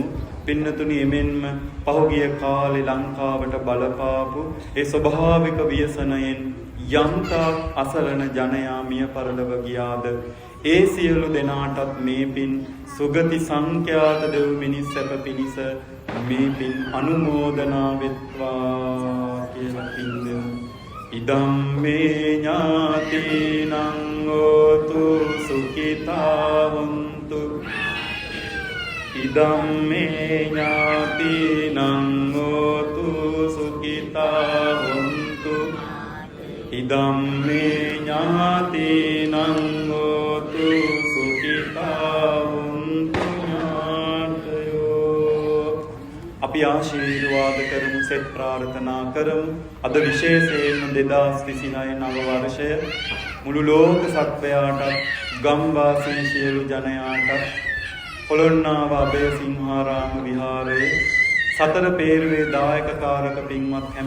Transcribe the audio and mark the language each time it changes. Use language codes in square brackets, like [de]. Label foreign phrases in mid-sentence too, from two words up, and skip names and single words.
[si] පින්නතුනි එමෙන්ම පහුගිය කාලේ ලංකාවට බලපාපු ඒ ස්වභාවික ව්‍යසනයෙන් යම්තාක් අසරණ ජනයා මිය පරලොව ගියාද ඒ සියලු දෙනාටත් මේ පින් සුගති සංඛ්‍යාත දෙව් මිනිස් සැප පිණිස මේ පින් අනුමෝදනා වෙත්වා කියලා පින් දෙමු. [pi] ඉදම් මේ ඥාතිනං හෝතු සුඛිතා වന്തു ඉදම් මේ ඥාතිනං ඉදම්මේ ඥාතිනං හෝතු සුඛිතා හොන්තු ඥාතයෝ. [si] අපි ආශිර්වාද කරමු, සෙත් ප්‍රාර්ථනා කරමු. අද විශේෂයෙන්ම 2029 නව වර්ෂය මුළු ලෝක සත්වයාට, ගම්වාසී සියලු ජනයාට පොළොන්නාව අභයසිංහාරාම විහාරයේ සතර පේරුවේ දායකකාරක පින්වත් හැම